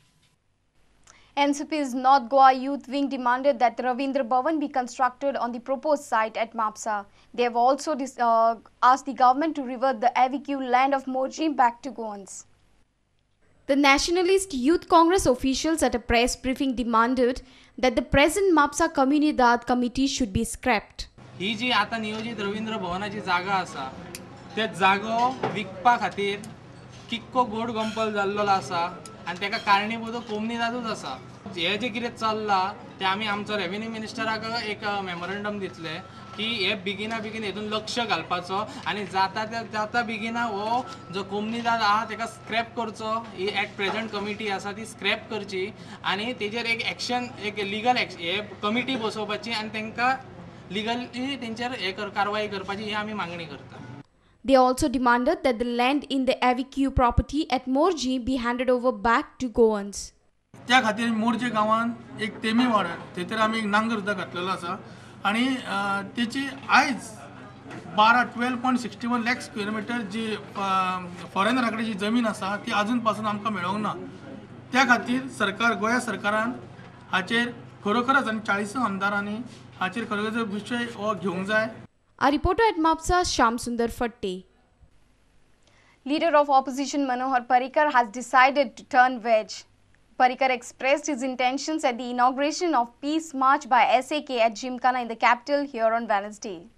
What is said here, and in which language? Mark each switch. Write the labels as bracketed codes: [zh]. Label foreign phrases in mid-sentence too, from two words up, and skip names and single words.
[en] NCP's North Goa Youth Wing demanded that Ravindra Bhavan be constructed on the proposed site at Mapsa. They have also asked the government to revert the AVQ land of Morji back to Goans. The Nationalist Youth Congress officials at a press briefing demanded that the present Mapsa Comunidad Committee should be scrapped. [kok] ही जी आता नियोजित रवींद्र भवनाची जागा आसा ते जागो विकपा खातीर कितको गोड गंपल जाल्लो आसा आनी तेका कारणीभूत कोमनीदादूच आसा. हे जे कितें चल्लां ते आमी आमचो रेव्हेन्यू मिनिस्टराक एक मेमोरंडम दितले की हे बेगिना बेगीन हेतून लक्ष घालपाचो आनी जाता बेगिना हो जो कोमनीदाद आहा तेका स्क्रॅप करचो. ही [en] at present [kok] कमिटी आसा ती स्क्रॅप करची आनी तेजेर एक एक्शन एक लिगल हे कमिटी बसोवपाची आनी तांकां लिगली तेंचेर हे कारवाई करपाची ही आमी मागणी करता. [en] They also demanded that the land in the AVQ property at Morji be handed over back to Goans. [kok] त्या खातीर मोरजे गांवांत एक तेमी वाड्यार थंयसर आमी एक नांगर सुद्दां घातलेलो आसा आनी तेची आयज 12.61 लाख स्क्वेअर मिटर जी फॉरेनरा कडेन जी जमीन आसा ती आजून पासून आमकां मेळोंक ना. त्या खातीर सरकार गोंया सरकारान हाचेर खरोखरच आनी 40 आमदारांनी हाचेर खरोखर विशय हो घेवंक जाय. [en] A reporter at Mapsa, Shyam Sundar Fatte. Leader of opposition Manohar Parrikar has decided to turn veg. Parrikar expressed his intentions at the inauguration of Peace March by SAK at Gymkhana in the capital here on Wednesday.